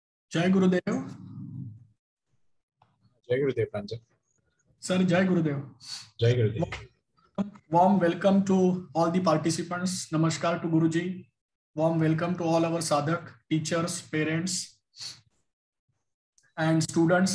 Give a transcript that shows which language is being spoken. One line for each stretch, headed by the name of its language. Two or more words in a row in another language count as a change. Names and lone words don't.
Hindi: जय गुरुदेव। जय गुरुदेव प्रांजल। सर जय गुरुदेव। जय गुरुदेव।
English: Warm welcome to all the participants. Namaskar to Guruji. Warm welcome to all our sadhak, teachers, parents and students.